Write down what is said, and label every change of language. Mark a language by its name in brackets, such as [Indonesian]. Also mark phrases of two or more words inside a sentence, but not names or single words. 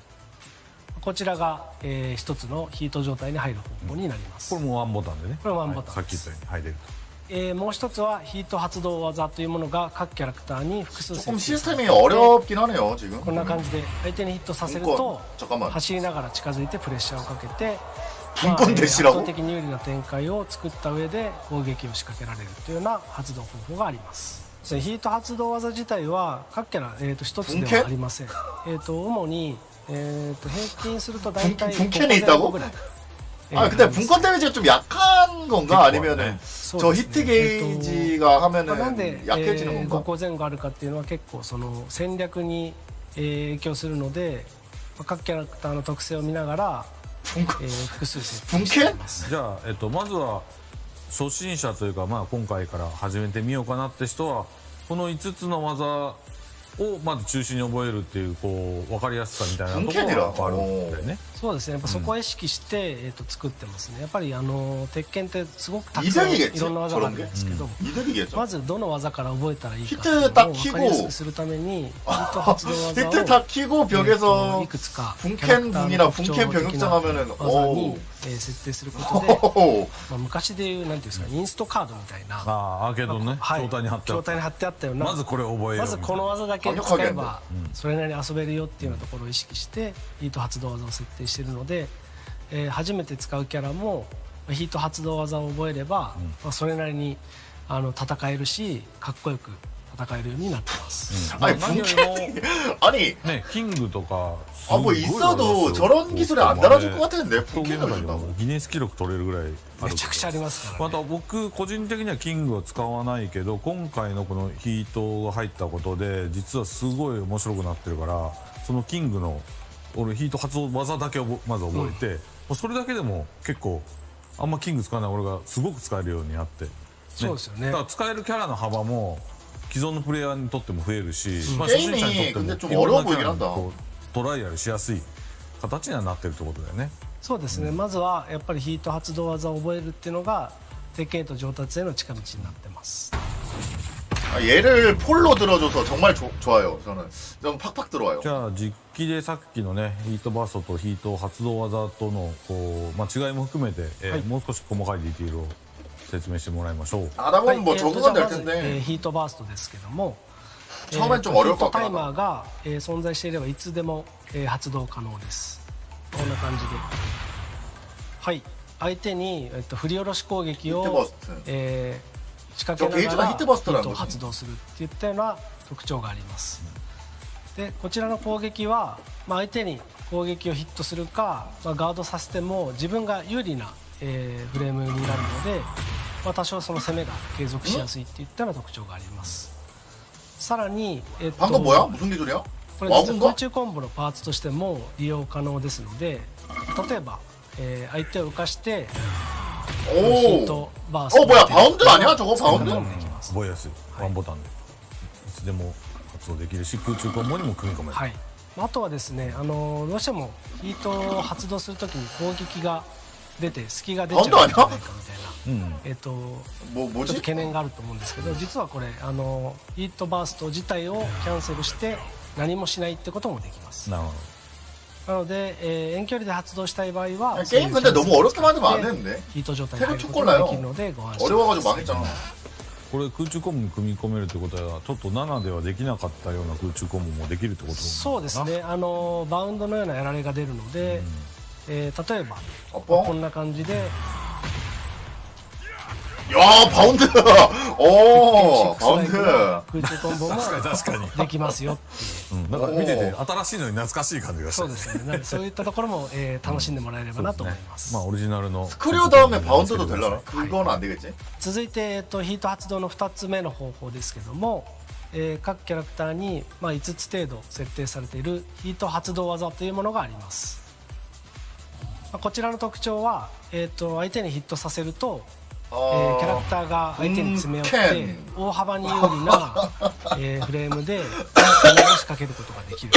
[Japanese] こちらが、一つのヒート状態に入る方法になります。これもワンボタンでね。これもワンボタンさっき言ったように入れると。もう一つはヒート発動技というものが各キャラクターに複数設 [Korean] 조금 [Japanese] 定され [Korean] 시스템이 [Japanese] ていて [Korean] 어렵긴 하네요 지금. [Japanese] こんな感じで相手にヒットさせると [Korean] 잠깐만. [Japanese] 走りながら近づいてプレッシャーをかけて、 [Korean] 분권 [Japanese] 圧 [Korean] 대시라고? [Japanese] 倒的に有利な展開を作った上で攻撃を仕掛けられるというような発動方法があります。ヒート発動技自体は各キャラ、一つではありません。主に、平均すると大体 [Korean] 분캔에 있다고? 아 근데 분권 데미지가 좀 약한 건가? 아니면은 저 히트 게이지가 [Japanese] なんで [Korean] 하면은 약해지는 [Japanese] 5 [Korean] 건가? [Japanese] 個前後あるかっていうのは結構その戦略に影響するので、各キャラクターの特性を見ながら複数設定しています。じゃあ、まずは初心者というか、今回から始めてみようかなって人はこの5つの技をまず中心に覚えるっていうこう分かりやすさみたいなところがあるんだよね。そうですね。やっぱそこを意識して、作ってますね。やっぱり鉄拳ってすごくたくさんいろんな技があるんですけど、まずどの技から覚えたらいいかっていうのを分かりやすくするためにヒット発動技を [Korean] 히트 다 키고 벽에서 [Japanese] いくつか [Korean] 분캔 궁이나 분캔 병역장 하면은 [Japanese] 技に設定することで、昔でいうなんていうんですか、インストカードみたいな、アーケードのね、筐体に貼って筐体に貼ってあったような、まずこれを覚えようまずこの技だけ使えばそれなりに遊べるよっていうようなところを意識してヒート発動技を設定しているので、初めて使うキャラもヒート発動技を覚えれば、それなりに戦えるしかっこよく戦えるようになってます。 [Korean] 아니 분캔 아니 네 킹그 とか 뭐 있어도 저런 기술에 안 달아줄 것 같았는데 분캔을 준다고? [Japanese] ギネス記録取れるぐらいある。めちゃくちゃありますからね。また僕個人的にはキングを使わないけど今回のこのヒートが入ったことで実はすごい面白くなってるからそのキングの俺ヒート発動技だけをまず覚えて、それだけでも結構あんまキング使わない俺がすごく使えるようになって、そうですよね。だから使えるキャラの幅も既存のプレイヤーにとっても増えるし、初心者にとってもいろんなキャラにトライアルしやすい形にはなってるってことだよね。そうですね。まずはやっぱりヒート発動技を覚えるっていうのが鉄拳へと上達への近道になってます。 [Korean] 얘를 폴로 들어줘서 정말 좋아요. 저는 좀 팍팍 들어와요. [Japanese] じゃあ実機でさっきのねヒートバーストとヒート発動技とのこう、違いも含めて、もう少し細かいディティールを説明してもらいましょう。 [Korean] 아담은 뭐 적응은 될 텐데. [Japanese] ヒートバーストですけども、 [Korean] 처음엔 좀 어려울 것 [Japanese] タ [Korean] 같긴 [Japanese] イマ [Korean] 하다. [Japanese] ーが、存在していればいつでも、発動可能です。こんな感じで、はい、相手に、振り下ろし攻撃を、仕掛けながらヒットを発動するっていったような特徴があります。でこちらの攻撃は、相手に攻撃をヒットするか、ガードさせても自分が有利な、フレームになるので、多少その攻めが継続しやすいっていったような特徴があります。さらに、 [Korean] 방금 뭐야? 무슨 기술이야? [Japanese] これ実は空中コンボのパーツとしても利用可能ですので、例えば、相手を浮かしてヒートバースト [Korean] 뭐야 바운드 아니야? 저거 바운드? [Japanese] 覚えやすい、ワンボタンでいつでも発動できるし空中コンボにも組み込める。はい、あとはですね、どうしてもヒートを発動するときに攻撃が出て隙が出ちゃうんじゃないかみたいな、ちょっと懸念があると思うんですけど、実はこれヒートバースト自体をキャンセルして何もしないってこともできます。なるほなので、遠距離で発動したい場合は [Korean] 게임 근데 너무 어렵게 만들면 안 되는데. [Japanese] ヒート状態に入ることができるのでご安心ください。 [Korean] 어려워가지고 망했잖아. [Japanese] これ空中コンボに組み込めるってことはちょっと7ではできなかったような空中コンボもできるってことですか。そうですね。バウンドのようなやられが出るので、例えばこんな感じで。 [Korean] 야 바운드! 오 바운드! [Japanese] 空中コンボもできますよ。なんか見てて新しいのに懐かしい感じがして。そうですね。そういったところも楽しんでもらえればなと思います。オリジナルの [Korean] 스크류 다음에 바운드도 되려나? 그건 안 되겠지? [Japanese] 続いてヒート発動の2つ目の方法ですけども、各キャラクターに5つ程度設定されているヒート発動技というものがあります。こちらの特徴は、相手にヒットさせると、キャラクターが相手に詰め寄って大幅に有利な、フレームで攻めを仕掛けることができる。